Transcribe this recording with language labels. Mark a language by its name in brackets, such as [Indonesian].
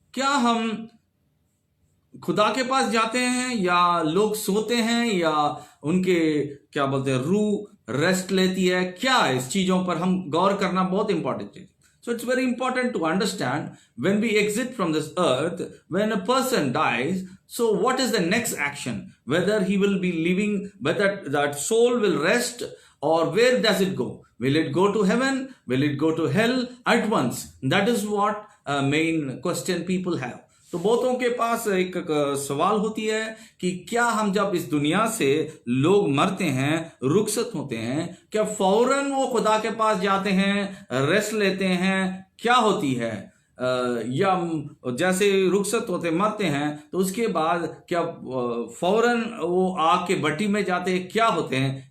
[Hindi] क्या हम खुदा के पास जाते हैं, या लोग सोते हैं, या उनके क्या बोलते हैं रूह रेस्ट लेती है? क्या इस चीजों पर हम गौर करना बहुत इंपॉर्टेंट है. [English] So it's very important to understand when we exit from this earth, when a person dies, so what is the next action? Whether he will be living, whether that soul will rest, or where does it go? Will it go to heaven? Will it go to hell at once? That is what main question people have. [Hindi] तो बहुतों के पास एक सवाल होती है कि क्या हम जब इस दुनिया से लोग मरते हैं, रुखसत होते हैं, क्या फौरन वो खुदा के पास जाते हैं, रेस्ट लेते हैं? क्या होती है? या जैसे रुखसत होते मरते हैं तो उसके बाद क्या फौरन वो आग के भट्टी में जाते हैं? क्या होते हैं?